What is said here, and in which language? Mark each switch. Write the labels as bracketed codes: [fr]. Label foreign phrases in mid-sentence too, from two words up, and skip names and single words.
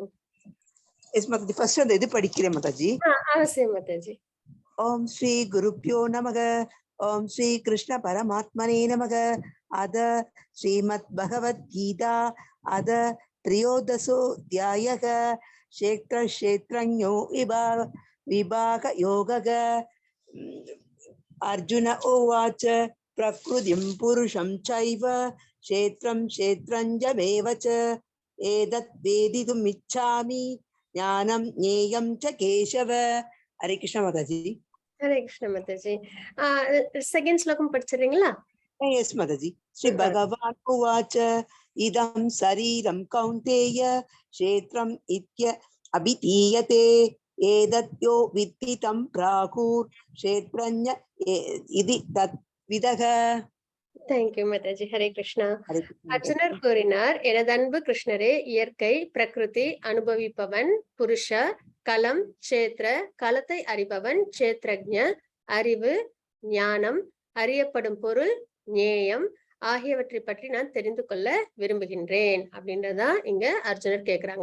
[ta] எஸ் மாதாஜி, ஃபர்ஸ்ட் அந்த இது படிக்கிறேன் மாதாஜி. அவசியம் மாதாஜி. [sa] ஓம் ஸ்ரீ குருப்யோ நமக. ஓம் ஸ்ரீ கிருஷ்ண பரமாத்மனே நமக. அத ஸ்ரீமத் பகவத்கீதா அத த்ரியோதசோऽध्यायः क्षेत्रक्षेत्रज्ञो विभाग योगः. अर्जुन उवाच प्रकृतिं पुरुषं चैव क्षेत्रं क्षेत्रञ्जमेव च एतत् वेदितुमिच्छामि ज्ञानं ज्ञेयं च केशव. [hi] हरे कृष्ण माताजी. [ta] ஹரே கிருஷ்ண மாதாஜி. செகண்ட் ஸ்லோகம் படிச்சிடுறீங்களா? [en] यस माताजी. [sa] श्री भगवान उवाच इदं शरीरं कौन्तेय क्षेत्रम् इत्य अभिधीयते एतद्यो विद्धि तं प्राहुः क्षेत्रज्ञ इति तद्विदः. [ta] தேங்க்யூ மாதாஜி. ஹரே கிருஷ்ணா. ஹரே கிருஷ்ணா அர்ஜுனர் மாதாஜி. கூறினார், எனதன்பு கிருஷ்ணரே, இயற்கை பிரகிருதி அனுபவிப்பவன் புருஷ, கலம் சேத்ர, கலத்தை அறிபவன் சேத்ரஜ்ஞ, அறிவு ஞானம், அறியப்படும் பொருள் ஞேயம் ஆகியவற்றை பற்றி நான் தெரிந்து கொள்ள விரும்புகின்றேன் அப்படின்றதான் இங்க அர்ஜுனர் கேக்குறாங்க.